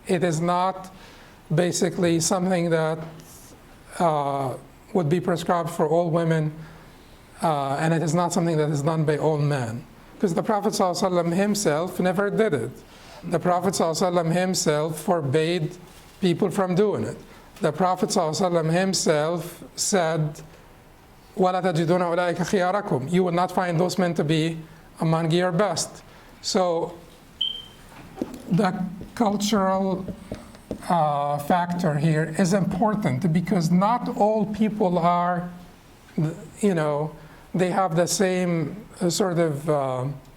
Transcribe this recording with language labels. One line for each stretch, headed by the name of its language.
English: It is not basically something that would be prescribed for all women, and it is not something that is done by all men. Because the Prophet ﷺ himself never did it. The Prophet ﷺ himself forbade people from doing it. The Prophet ﷺ himself said,
Arabic: وَلَا تَجِدُونَ أُولَٰئِكَ خِيَارَكُمْ.
English: You will not find those men to be among your best. So the cultural factor here is important because not all people are, they have the same sort of